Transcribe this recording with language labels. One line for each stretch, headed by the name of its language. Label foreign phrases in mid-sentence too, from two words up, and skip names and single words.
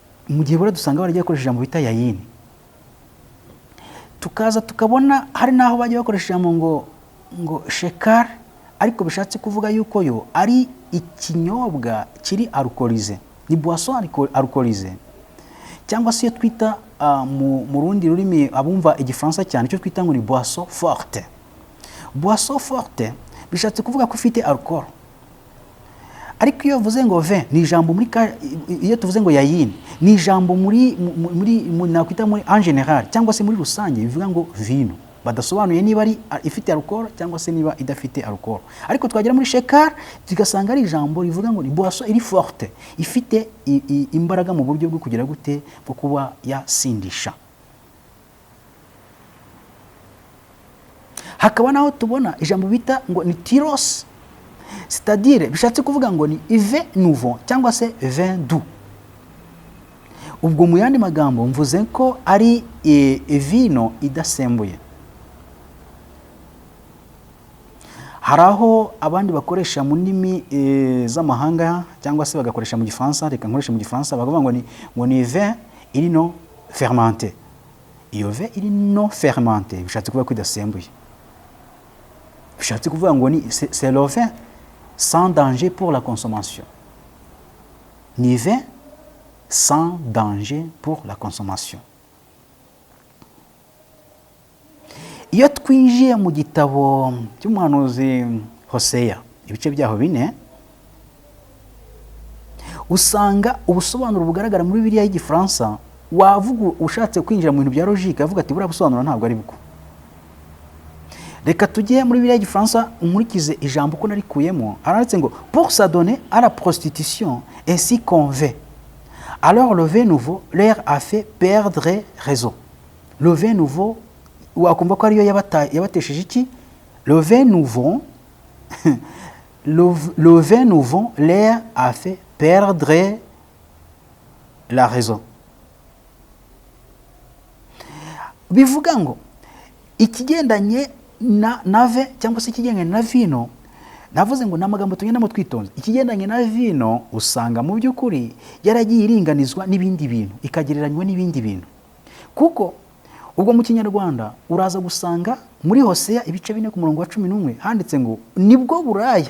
Kinyarwanda: mu gihe bura dusanga baragiye bakoresha ijambo bita yayini, tukaza tukabona hari n'aho bagiye bakoresha ijambo ngo shekari, ariko bishatse kuvuga yuko yo ari ikinyobwa kiri alcoolize, ni
French: boisson alcoolize,
Kinyarwanda: cyangwa se iyo twita mu rundi rurimi abumva igifaransa cyane icyo twita ngo ni
French: boisson forte. Boisson forte
Kinyarwanda: bishatse kuvuga ko ufite alcool, ariko iyo uvuze ngo vin ni ijambo iyo tuvuze ngo yayini ni ijambo muri nakwita muri
French: en general
Kinyarwanda: cyangwa se muri rusange bivuga ngo vino, badasobanuye niba ari ifite alcool cyangwa se niba idafite alcool. Ariko twagera muri shekar tugasanga ari ijambo rivuga ngo ni boisson iri forte, ifite imbaraga mu buryo bwo kugira gute bwo kuba yasindisha. Hakaba naho tubona ijambo bita ngo ni tiros,
French: c'est-à-dire
Kinyarwanda: bishatse kuvuga ngo ni
French: vin nouveau
Kinyarwanda: cyangwa se
French: vin doux.
Kinyarwanda: Ubwo mu yandi magambo mvuze ko ari vino idasembuye. Hari aho abandi bakoresha mu ndimi z'amahanga cyangwa se bagakoresha mu gifaransa, reka nkoresha mu gifaransa bakavuga ngo ni vin iri
French: non fermenté.
Kinyarwanda: Iyo vin iri
French: non fermenté
Kinyarwanda: bishatse kuvuga ko idasembuye. Bishatse kuvuga ngo ni
French: c'est le vin sans danger pour la consommation. Ni vin sans danger pour la consommation.
Kinyarwanda: Iyo twinjiye mu gitabo cy'umuhanuzi Hoseya ibice byaho 4, usanga ubusobanuro bugaragara muri Bibiliya y'Igifaransa, wavuga ushatse kwinjira mu bintu bya logique avuga ati bura busobanuro ntabwo ari bwo. Reka tujye muri Bibiliya y'Igifaransa umurikize ijambo ko narikuyemo, aranditse ngo
French: pour s'adonner à la prostitution ainsi qu'on veut. Alors le vin nouveau leur a fait perdre raison. Le vin nouveau
Kinyarwanda: wakumva ko ariyo yabatesheje iki?
French: Le vin nouveau le vin nouveau leur a fait perdre la raison.
Kinyarwanda: Bivuga ngo ikigendanye na ve cyangwa se ikigendanye na vino, navuze ngo namagambo tugendamo twitonze. Ikigendanye na vino usanga mu by'ukuri yaragiye iringanizwa n'ibindi bintu, ikagereranywa n'ibindi bintu, kuko ubwo mu Kinyarwanda uraza gusanga muri Hoseya ibice 4 ku murongo wa 11 handitse ngo nibwo buraya.